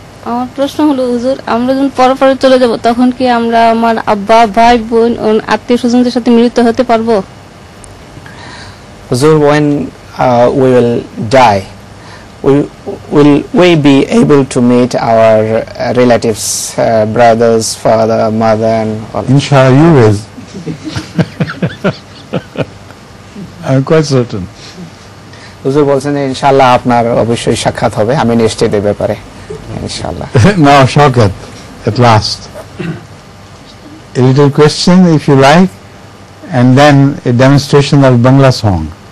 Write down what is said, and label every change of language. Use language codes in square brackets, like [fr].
[bn] আমার প্রশ্ন হলো হুজুর, আমরা যখন পরপরে চলে যাব তখন কি আমরা আমার আব্বা ভাই বোন আত্মীয় স্বজনদের সাথে মিলিত হতে পারবো? [en] হুজুর, when we will die, will we be able to meet our relatives, brothers, father, mother, and all? Inshallah, you will. I'm quite certain. [bn] হুজুর বলছেন যে ইনশাআল্লাহ আপনার অবশ্যই সাক্ষাৎ হবে, আমি নিশ্চিত এই ব্যাপারে ইনশাআল্লাহ। [en] Now Shaukat, at last, a little question if you like, and then a demonstration of Bangla song.